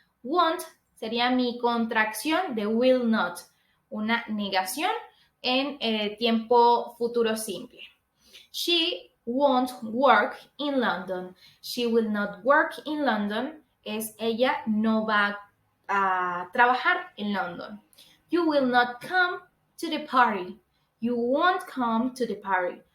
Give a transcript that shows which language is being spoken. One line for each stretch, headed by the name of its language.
Spanish: Won't sería mi contracción de will not, una negación en tiempo futuro simple.
English: She won't work in London. She will not work in London.
Spanish: Ella no va a trabajar en London.
English: You will not come to the party. You won't come to the party.